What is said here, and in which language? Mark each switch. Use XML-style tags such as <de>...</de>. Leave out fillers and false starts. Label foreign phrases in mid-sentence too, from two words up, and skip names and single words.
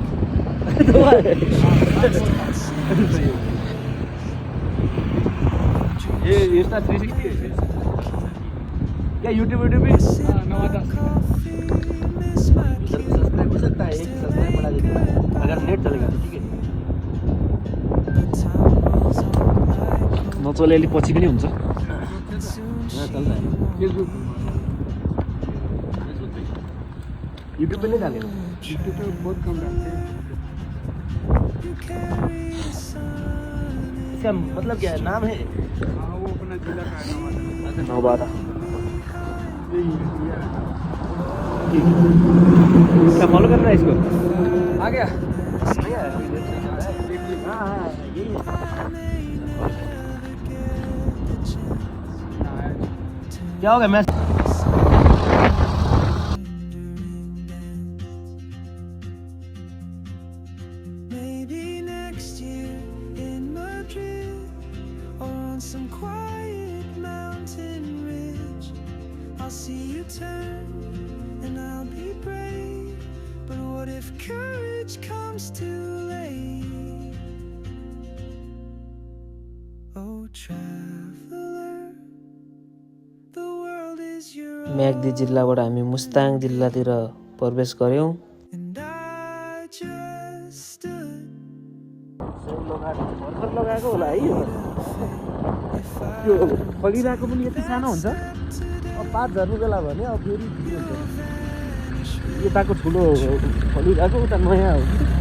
<hi>2 बार? ये इंस्टा 360 है क्या? यूट्यूब भी? नवादा। इधर पे सब्सक्राइब हो सकता है, एक सब्सक्राइब बढ़ा देते हैं अगर नेट चलेगा तो। ठीक है,</hi> <ne>नचले अलि पछि पनि हुन्छ।</ne> <hi>यहाँ चल रहा है। फेसबुक यूट्यूब पे नहीं डालेगा? यूट्यूब पे बहुत कम डालते हैं। इसका मतलब क्या है? नाम है? हाँ, वो अपना जिला का है नवादा। नवादा। यही क्या फॉलो करना है इसको? आ गया। नहीं आया अभी, देख रहा है। हाँ हाँ, यही है। क्या हो गया? मैं</hi> <en>some quiet mountain ridge. I'll see you turn and I'll be brave. But what if courage comes too late? Oh traveler, the world is your own.</en> <ne>म्याग्दी जिल्लाबाट हामी मुस्ताङ जिल्लातिर प्रवेश गर्यौं।</ne> <en>And I just stood.</en> <ne>भर्खर लगाएको होला है यो। यो फलिरहेको पनि यति सानो हुन्छ। अब 5 झर्नु बेला भने अब फेरि ठुलो हुन्छ। यताको ठुलो फलिरहेको, उता नयाँ हो।</ne>